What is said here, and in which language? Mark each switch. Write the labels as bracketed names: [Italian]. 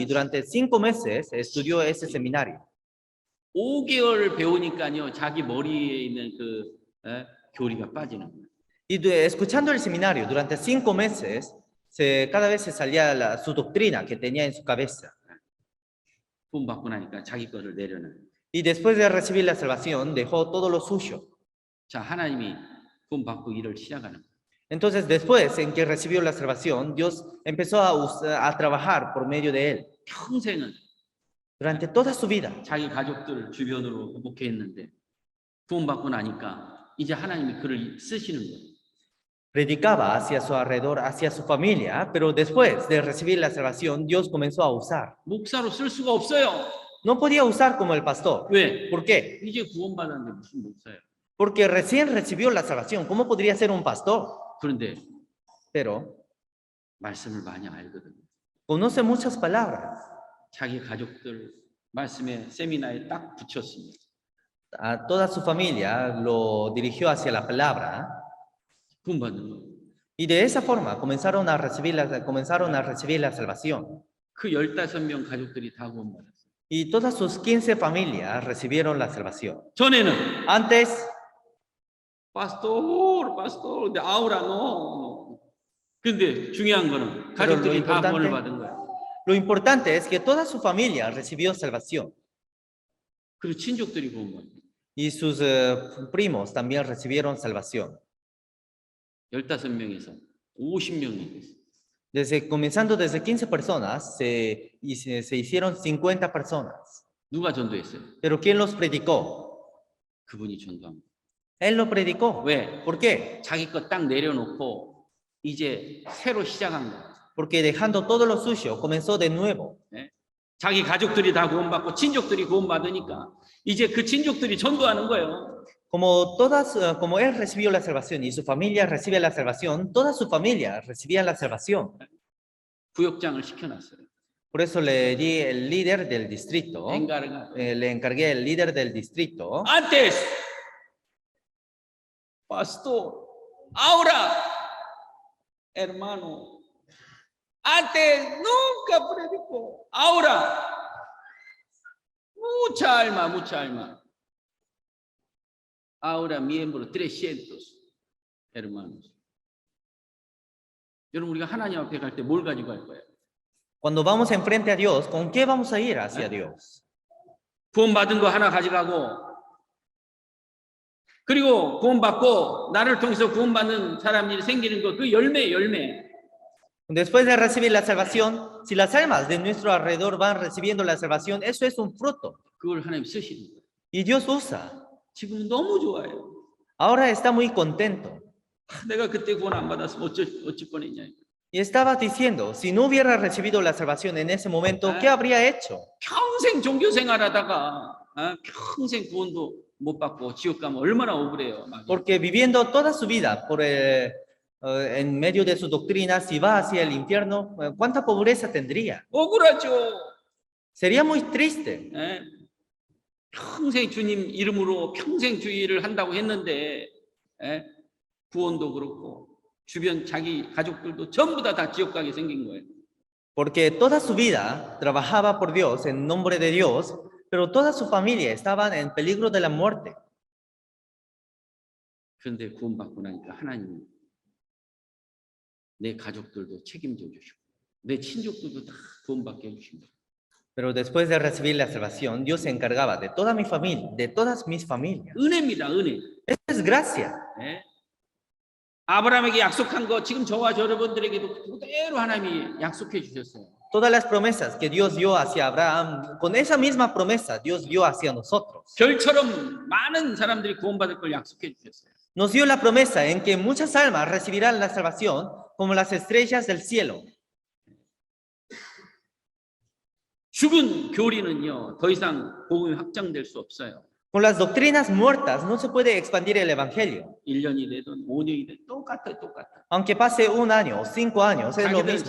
[Spanish] Y durante 5 meses estudió ese seminario. [Korean] 5개월을 배우니까요, 자기 머리에 있는 그 교리가 빠지는 거예요. [Spanish] Y escuchando el seminario durante 5 meses, cada vez se salía su doctrina que tenía en su cabeza. [Korean] 구원 받고 나니까 자기 거를 내려놔요. [Spanish] Y después de recibir la salvación, dejó todo lo suyo. [Korean] 자, 하나님이 구원 받고 일을 시작하는 거예요. [Spanish] Entonces, después en que recibió la salvación, Dios empezó a trabajar por medio de él. [Korean] 평생은 [Spanish] Durante toda su vida, [Korean] 자기 가족들 주변으로 목회했는데 구원 받고 나니까 이제 하나님이 그를 쓰시는 거예요. [Spanish] predicaba hacia su alrededor, hacia su familia, pero después de recibir la salvación, Dios comenzó a usar. [Korean] 목사로 쓸 수가 없어요. [Spanish] No podía usar como el pastor. [Korean] 왜? [Spanish] ¿Por qué? [Korean] 이제 구원 받았는데 무슨 목사예요? [Spanish] Porque recién recibió la salvación. ¿Cómo podría ser un pastor? [Korean] 그런데 [Spanish] Pero [Korean] 말씀을 많이 알거든요. [Spanish] conoce muchas palabras. [Korean] 자기 가족들 말씀에 세미나에 딱 붙였습니다. [Spanish] A toda su familia lo dirigió hacia la palabra. [Korean] 구원 받는 거예요. [Spanish] Y de esa forma comenzaron a recibir la salvación. [Korean] 그 15명 가족들이 다 구원 받았어요. [Spanish] Y todas sus 15 familias recibieron la salvación. [Korean] 전에는 [Spanish] Antes, 파스토 [Korean] 근데 [Spanish] 아우라 no. [Korean] 근데 중요한 거는 가족들이 다 구원을 받은 거예요. [Spanish] lo importante es que toda su familia recibió salvación. [Korean] 그리고 친족들이 구원 받은 거예요. [Spanish] Y sus primos también recibieron salvación. [Korean] 15명에서 50명이 됐어요. [Spanish] Comenzando desde 15 personas, se hicieron 50 personas. [Korean] 누가 전도했어요? [Spanish] Pero ¿quién los predicó? [Korean] 그분이 전도합니다. [Spanish] Él lo predicó. [Korean] 왜? [Spanish] ¿Por qué? [Korean] 자기 거 딱 내려놓고 이제 새로 시작한 거예요. [Spanish] Porque dejando todo lo suyo, comenzó de nuevo. [Korean] 자기 가족들이 다 구원받고 친족들이 구원받으니까 이제 그 친족들이 전도하는 거예요. [Spanish] Como él recibió la salvación y su familia recibe la salvación, toda su familia recibía la salvación. [Korean] 구역장을 시켜놨어요. [Spanish] Por eso le di el líder del distrito, le encargué el líder del distrito. Antes, pastor, ahora, hermano, antes nunca predicó, ahora, mucha alma. Ahora miembro 300 hermanos. [Korean] 여러분 우리가 하나님 앞에 갈 때 뭘 가지고 갈 거예요? [Spanish] Cuando vamos enfrente a Dios, ¿con qué vamos a ir hacia Dios? [Korean] 구원 받은 거 하나 가져가고 그리고 구원 받고 나를 통해서 구원 받는 사람들이 생기는 거 그 열매. [Spanish] Después de recibir la salvación, si las almas de nuestro alrededor van recibiendo la salvación, eso es un fruto. [Korean] 그걸 하나님 쓰시는 거예요. [Spanish] Y Dios usa. [Korean] 지금 너무 좋아요. [Spanish] Ahora está muy contento. [Korean] 내가 그때 구원 안 받았으면 어찌 뻔했냐. [Spanish] Y estaba diciendo, si no hubiera recibido la salvación en ese momento, ¿qué habría hecho? [Korean] 평생 종교 생활하다가 평생 구원도 못 받고 지옥 가면 얼마나 억울해요. [Spanish] Porque viviendo toda su vida en medio de su doctrina, si va hacia el infierno, ¿cuánta pobreza tendría? [Korean] 억울하죠. [Spanish] Sería muy triste. [Korean] 평생 주님 이름으로 평생 주의를 한다고 했는데 구원도 그렇고 주변 자기 가족들도 전부 다 지옥 가게 생긴 거예요. [Spanish] Porque toda su vida trabajaba por Dios en nombre de Dios, pero toda su familia estaban en peligro de la muerte. [Korean] 그런데 구원받고 나니까 하나님은 내 가족들도 책임져 주시고 내 친족들도 다 구원받게 해주신 거예요. [Spanish] Pero después de recibir la salvación, Dios se encargaba de toda mi familia, de todas mis familias. [Korean] 은혜입니다, 은혜. [Spanish] Eso es gracia. [Korean] 아브라함에게 약속한 거 지금 저와 여러분들에게도 그대로 하나님이 약속해 주셨어요. [Spanish] Todas las promesas que Dios dio hacia Abraham, con esa misma promesa Dios dio hacia nosotros. [Korean] 별처럼 많은 사람들이 구원받을 걸 약속해 주셨어요. [Spanish] Nos dio la promesa en que muchas almas recibirán la salvación como las estrellas del cielo. [Korean] 죽은 교리는요, 더 이상 복음이 확장될 수 없어요. [Spanish] Con las doctrinas muertas no se puede expandir el evangelio. [Korean] 1년이 되든 5년이 되든 똑같아. [Spanish] Aunque pase 1 año, 5 años, es lo mismo.